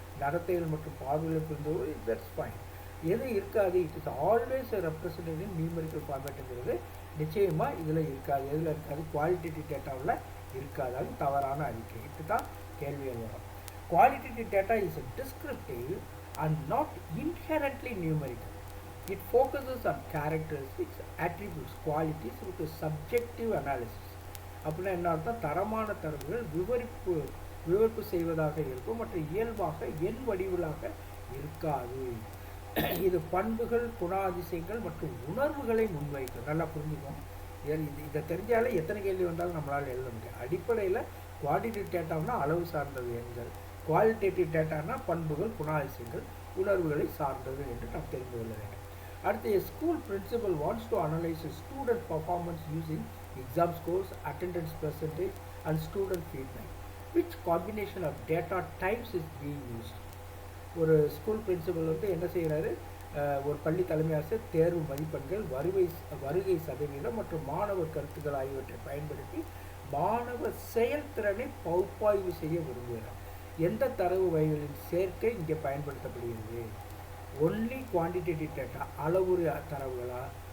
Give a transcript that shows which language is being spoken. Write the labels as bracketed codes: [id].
[ta] நடத்தைகள் மற்றும் பார்வைகள் புரிந்து [en] That's fine. [ta] எது இருக்காது, [en] it is always represented in numerical [ta] ஃபார்மேட்டுங்கிறது நிச்சயமாக இதில் இருக்காது. எதில் இருக்காது? குவாலிட்டேட்டிவ் டேட்டாவில் இருக்காது. அது தவறான அறிக்கை. இப்படி தான் கேள்விகள் வரும். [en] Qualitative data is descriptive and not inherently numerical. It focuses on characteristics, attributes, qualities with a subjective analysis. [ta] அப்படின்னா என்ன அர்த்தம்? தரமான தரவுகள் விவரிப்பு செய்வதாக இருக்கும் மற்றும் இயல்பாக எண் வடிவிலாக இருக்காது. இது பண்புகள், குணாதிசயங்கள் மற்றும் உணர்வுகளை முன்வைக்கும். நல்லா புரிஞ்சுக்கணும். இதை தெரிஞ்சாலே எத்தனை கேள்வி வந்தாலும் நம்மளால் எழுத முடியும். அடிப்படையில் குவான்டிடேட்டிவ் டேட்டானா அளவு சார்ந்தது எண்கள், குவாலிட்டேட்டிவ் டேட்டானா பண்புகள், குணாதிசயங்கள், உணர்வுகளை சார்ந்தது என்று நாம் தெரிந்து கொள்ள வேண்டும். அடுத்து, [en] a school principal wants to analyze a student performance using exam scores, attendance percentage and student feedback. Which combination of data types is being used? [ta] ஒரு ஸ்கூல் பிரின்சிபல் வந்து என்ன செய்கிறாரு? ஒரு பள்ளி தலைமை ஆசிரியர் தேர்வு மதிப்பெண்கள், வருகை சதவீதம் மற்றும் மாணவர் கருத்துக்கள் ஆகியவற்றை பயன்படுத்தி மாணவர் செயல்திறனை பகுப்பாய்வு செய்ய விரும்புகிறார். எந்த தரவு வகைகளின் சேர்க்கை இங்கே பயன்படுத்தப்படுகிறது? [en] only quantitative data, [ta] அளவுரு தரவுகளா?